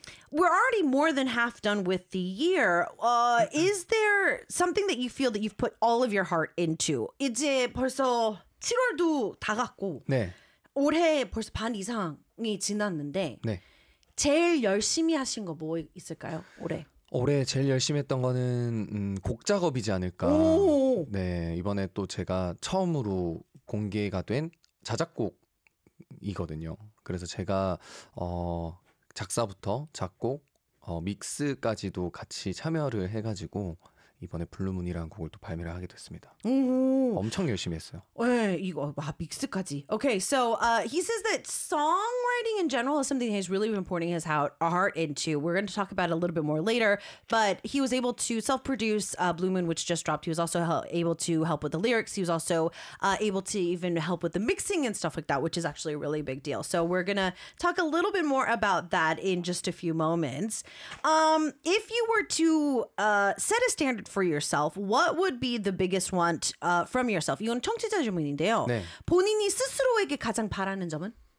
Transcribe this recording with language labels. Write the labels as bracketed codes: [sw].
[en] We're already more than half done with the year. Is there something that you feel that you've put all of your heart into? [ko] 이제 벌써 7월도 다 갔고 네. 올해 벌써 반 이상이 지났는데 네. 제일 열심히 하신 거 뭐 있을까요? 올해. 올해 제일 열심히 했던 거는 곡 작업이지 않을까. 오. 네, 이번에 또 제가 처음으로 공개가 된 자작곡이거든요. 그래서 제가 작사부터 작곡, 믹스까지도 같이 참여를 해가지고 이번에 블루문이라는 곡을 또 발매를 하게 됐습니다. 엄청 열심히 했어요. 네, 이거 와 믹스까지. [en] Okay, so he says that songwriting in general is something he's really been pouring his heart into. We're going to talk about it a little bit more later, but he was able to self-produce Blue Moon, which just dropped. He was also able to help with the lyrics. He was also able to even help with the mixing and stuff like that, which is actually a really big deal. So we're going to talk a little bit more about that in just a few moments. If you were to set a standard for yourself, what would be the biggest want from yourself? [ko] 이건 청취자 질문인데요. 네. 본인이 스스로에게 가장 바라는 점은?